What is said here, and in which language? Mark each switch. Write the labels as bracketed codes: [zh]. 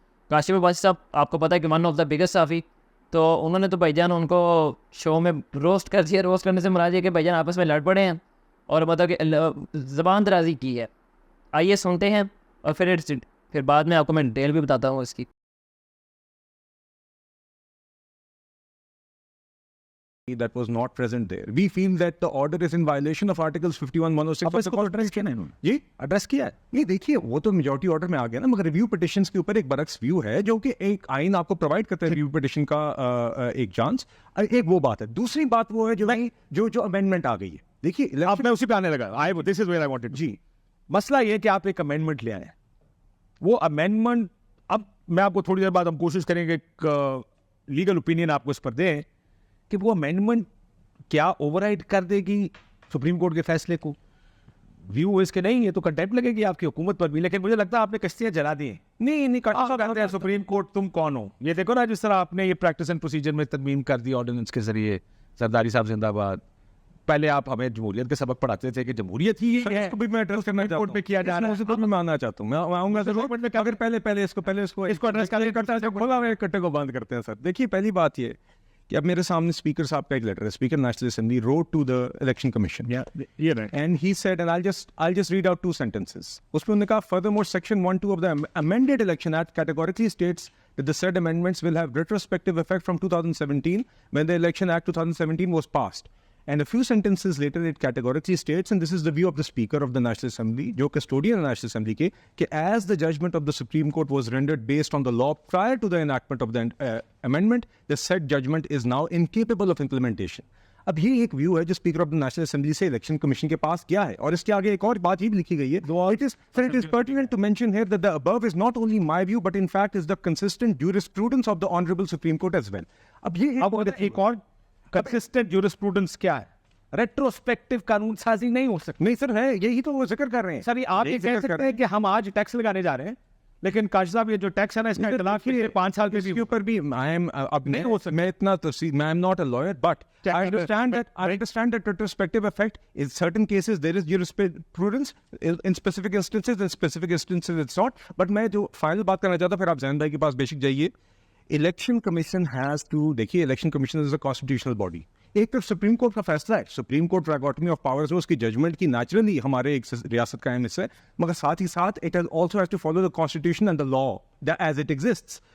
[ur] کاشف عباسی صاحب آپ کو پتہ ہے کہ ون آف دا بگیسٹ صحافی، تو انہوں نے تو بھائی جان ان کو شو میں روسٹ کر دیا. روسٹ کرنے سے مراد یہ کہ بھائی جان آپس میں لڑ پڑے ہیں اور مطلب کہ زبان درازی کی ہے. آئیے سنتے ہیں اور پھر بعد میں آپ کو میں ڈیٹیل بھی بتاتا ہوں اس کی. [en] that was not present there. We feel that the order is in violation of articles 51, 106 of the [ur] address کیا نہیں جی ایڈریس کیا ہے. نہیں دیکھیے وہ تو میجورٹی آرڈر میں آ گیا نا، مگر ریویو پٹیشنز کے اوپر ایک برعکس ویو ہے جو کہ ایک آئین آپ کو پرووائڈ کرتا ہے ریویو پٹیشن کا ایک چانس. ایک وہ بات ہے. دوسری بات وہ ہے جو امینڈمنٹ آ گئی ہے. دیکھیے اب میں اسی پہ آنے لگا. [en] This is where I wanted. [ur] جی مسئلہ یہ کہ آپ ایک امینڈمنٹ لے آئے ہیں. وہ امینڈمنٹ اب میں آپ کو تھوڑی دیر بعد ہم کوشش کریں گے ایک لیگل اوپینین آپ کو اس پر دیں کہ وہ امینڈمنٹ کیا اوور رائڈ کر دے گی سپریم کورٹ کے فیصلے کو. ویو اس کے نہیں ہے تو کنٹیمپٹ لگے گی آپ کی حکومت پر بھی. لیکن مجھے لگتا ہے آپ نے کشتیاں جلا دی ہیں. نہیں کہتے ہیں سپریم کورٹ تم کون ہو. یہ دیکھو نا جس طرح آپ نے یہ پریکٹس اینڈ پروسیجر میں ترمیم کر دی آرڈیننس کے ذریعے. زرداری صاحب زندہ باد. پہلے آپ ہمیں جمہوریت کے سبق پڑھاتے تھے کہ جمہوریت ہی ہے. اس کو بھی میں ایڈریس کرنا کورٹ میں کیا جا رہا ہے. میں آنا چاہتا ہوں. میں آؤں گا اگر پہلے اس کو ایڈریس کرتا ہے کٹے کو بند کرتے ہیں سر. دیکھیے پہلی بات یہ کہ اب میرے سامنے اسپیکر صاحب کا ایک لیٹر ہے. [en] Speaker national assembly wrote to the election commission and he said, and I'll just read out two sentences. [ur] اس میں انہوں نے کہا [en] furthermore section 1(2) of the amended election act categorically states that the said amendments will have retrospective effect from 2017 when the election act 2017 was passed. And a few sentences later it categorically states, and this is the view of the Speaker of the National Assembly, jo custodian of the National Assembly ke as the judgment of the Supreme Court was rendered based on the law prior to the enactment of the amendment, the said judgment is now incapable of implementation. [ur] اب یہ ایک view ہے جو speaker of the national assembly سے election commission کے پاس گیا ہے. اور اس کے آگے ایک اور بات یہ بھی لکھی گئی ہے. [en] It is pertinent to mention here that the above is not only my view but in fact is the consistent jurisprudence of the Honorable Supreme Court as well. [ur] اب یہ ایک اور کنسسٹنٹ جورسپروڈنس کیا ہے. ریٹروسپیکٹو قانون سازی نہیں ہو سکتی. نہیں سر ہے یہی تو وہ ذکر کر رہے ہیں. سر آپ یہ کہہ سکتے ہیں کہ ہم آج ٹیکس لگانے جا رہے ہیں لیکن کاشف صاحب یہ جو ٹیکس ہے نا اس کا اطلاق 5 سال کے اوپر بھی نہیں ہو سکتا. میں اتنا تفصیل میں [en] Am not a lawyer but I understand that retrospective effect in certain cases there is jurisprudence in specific instances it's not. [ur] But میں جو فائنل بات کرنا چاہتا پھر آپ زین بھائی کے پاس بیشک جائیے. الیکشن کمیشن ہیز ٹو دیکھیے الیکشن کمیشن از اے کانسٹیٹیوشنل باڈی. ایک تو سپریم کورٹ کا فیصلہ ہے. سپریم کورٹ ٹرائکوٹمی آف پاورز ہے. اس کی ججمنٹ کی نیچرلی ہمارے ایک ریاست کا اہم حصہ ہے مگر ساتھ ہی ساتھ [en] It also has to follow the constitution and the law as it exists.